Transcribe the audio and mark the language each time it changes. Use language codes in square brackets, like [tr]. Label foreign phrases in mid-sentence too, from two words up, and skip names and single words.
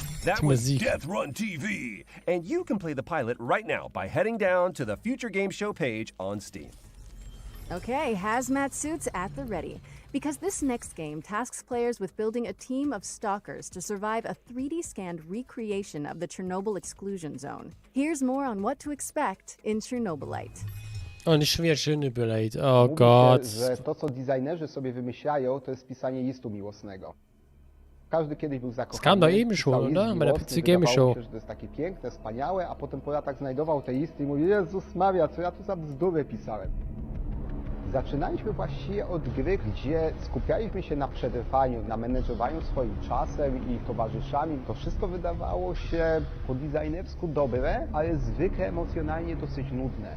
[en] That was Deathrun TV, and you can play the pilot right now by heading down to the Future Game Show page on Steam. Okay, hazmat suits at the ready. Because this next game tasks players with building a team of stalkers to survive a 3D scanned recreation of the Chernobyl exclusion zone. Here's more on what to expect in Chernobylite. [de] O, nie schon wieder Chernobylite. Oh Gott. [pl] Że to, co designerzy sobie wymyślają, to jest pisanie listu miłosnego. Każdy kiedyś był zakochany. [de] Das kam da eben schon, oder? Bei der PC Game Show. [pl] Że to jest takie piękne, wspaniałe, a potem po latach znajdował te listy i mówił: Jezus Maria, co ja tu za bzdury pisałem. Zaczynaliśmy właściwie od gry, gdzie skupialiśmy się na przetrwaniu, na menedżowaniu swoim czasem i towarzyszami. To wszystko wydawało się po designersku dobre, ale zwykle emocjonalnie dosyć nudne.